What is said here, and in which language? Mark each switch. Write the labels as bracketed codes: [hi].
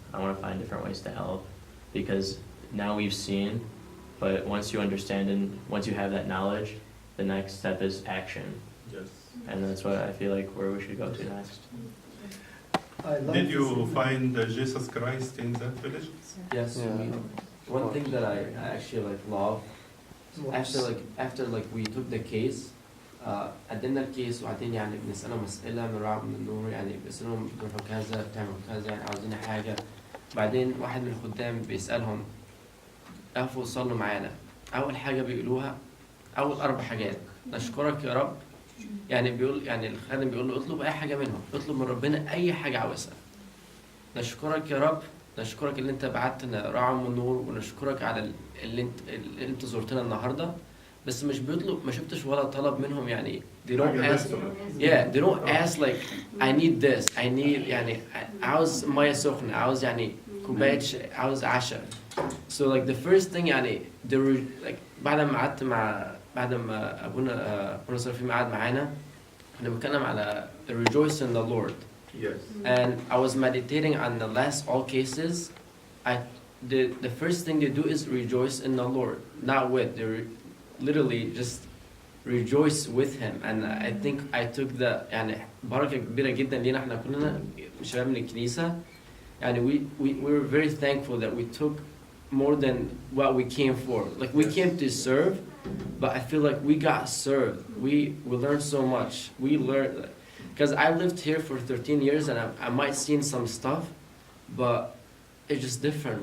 [en] I want to find different ways to help, because now we've seen, but once you understand and once you have that knowledge, the next step is action. Yes. And that's what I feel like where we should go to next. Did you find Jesus Christ in that village? Yes. One thing that I actually like love after we took the case, [ar] قدمنا الكيس وبعدين يعني بنسألهم أسئلة من رعب من النور، يعني بنسألهم بتروحوا كذا بتعملوا كذا يعني عاوزين حاجة. بعدين واحد من الخدام بيسألهم قفوا صلوا معانا. أول حاجة بيقولوها أول 4 حاجات نشكرك يا رب. يعني بيقول يعني الخادم بيقول له اطلب أي حاجة منهم، اطلب من ربنا أي حاجة عاوزها. نشكرك يا رب، نشكرك اللي أنت بعتنا رعب من النور، ونشكرك على اللي أنت زرتنا النهاردة. بس مش بيطلب، ما شفتش ولا طلب منهم يعني [en] they don't ask like I need [ar] this I need يعني عاوز مية سخنة، عاوز يعني كوباية عاوز عشاء. [en] So like the first thing [ar] يعني like بعد ما أبونا سرفيم قعد معانا كنا بنتكلم على [en] rejoice in the Lord. Yes. And I was meditating on the last all cases. The first thing they do is rejoice in the Lord, not with. They literally just rejoice with him. And I think I took the [ar] يعني بركة كبيرة جدا لينا احنا كلنا شباب من الكنيسة. [en] يعني we were very thankful that we took more than what we came for. Like we came to serve, but I feel like we got served. We learned so much. We learned, because I lived here for 13 years and I might seen some stuff, but it's just different.